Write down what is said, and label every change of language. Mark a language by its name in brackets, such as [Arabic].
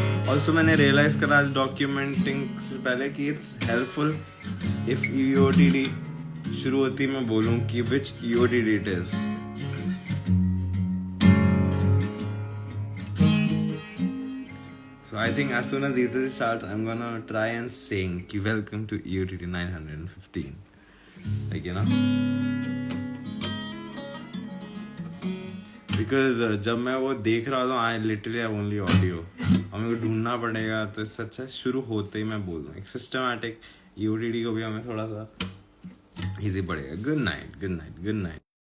[Hindi] Also मैंने realise करा आज डॉक्यूमेंटिंग से पहले कि [English] it's helpful if [Hindi] EOTD शुरू होती मैं बोलूं कि [English] Which EOTD it is. So I think as soon as EOTD starts, I'm gonna try and sing कि welcome to EOTD 915. Like, you know. Because [Hindi] जब मैं वो देख रहा था, [English] I literally have only audio. [Hindi] और मेरे को ढूंढना पड़ेगा, तो इससे अच्छा शुरू होते ही मैं बोल दूँ. एक सिस्टमैटिक EOTD को भी हमें थोड़ा सा इजी पड़ेगा. Good night, good night, good night.